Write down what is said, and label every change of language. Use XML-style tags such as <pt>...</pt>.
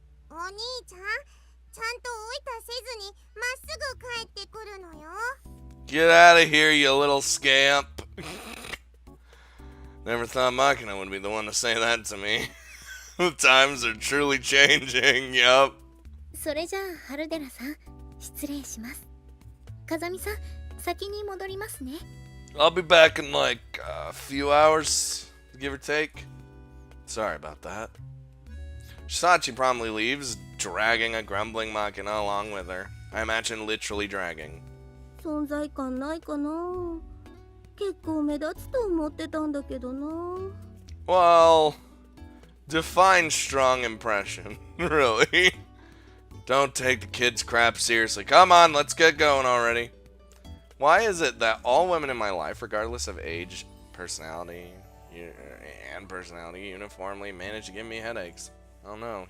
<ja>お兄ちゃん、ちゃんとおいたせずにまっすぐ帰ってくるのよ。</ja> <en>Get out of here, you little scamp. Never thought Makina would be the one to say that to me. The times are truly changing, yup.</en> <ja>それじゃあ、春寺さん、失礼します。風見さん、先に戻りますね。</ja> <en>I'll be back in like a few hours, give or take. Sorry about that. Sachi promptly leaves, dragging a grumbling Makina along with her. I imagine literally dragging.</en> <ja>存在感ないかな。結構目立つと思ってたんだけどな。</ja> <en>Well, define strong impression, really. Don't take the kid's crap seriously. Come on, let's get going already. Why is it that all women in my life, regardless of age, personality, and personality, uniformly manage to give me headaches? I don't know.</en>